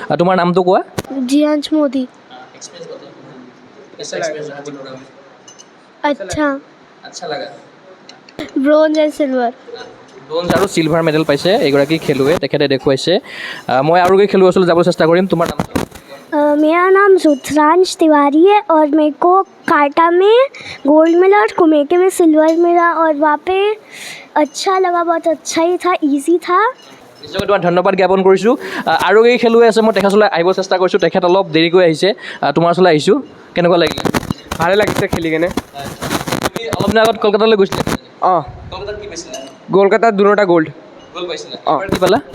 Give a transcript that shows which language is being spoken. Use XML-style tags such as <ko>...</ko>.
<as>তোমাৰ নামটো কোৱা? জিয়াঞ্চ মোদী। আচ্ছা,</as> <en>Bronze and silver.</en> <as>ব্ৰঞ্জ আৰু চিলভাৰ মেডেল পাইছে এগৰাকী খেলুৱৈ, তেখেতে দেখুৱাইছে। মই আৰু এগৰাকী খেলুৱৈ ওচৰলৈ যাবলৈ চেষ্টা কৰিম। তোমাৰ নাম?</as> <hi>मेरा नाम रुद्रांश तिवारी है और मेरे को काटा में गोल्ड मिला और कुमेटे में सिल्वर मिला और वहाँ पे अच्छा लगा, बहुत अच्छा ही था, इजी था।</hi> <as>নিশ্চয়কৈ তোমাক ধন্যবাদ জ্ঞাপন কৰিছোঁ। আৰু এগৰাকী খেলুৱৈ আছে, মই তেখেতৰ ওচৰলৈ আহিব চেষ্টা কৰিছোঁ। তেখেত অলপ দেৰিকৈ আহিছে। তোমাৰ ওচৰলৈ আহিছোঁ, কেনেকুৱা লাগিলে? ভালে লাগিছে খেলি কেনে। তুমি অলপ দিনৰ আগত কলকাতালৈ গৈছিলা? অঁ, কলকাতাত কি পাইছিলা? কলকাতাত দুটা গ'ল্ড। গ'ল পাইছিলা? অঁ। এবাৰ কি পালা?</as>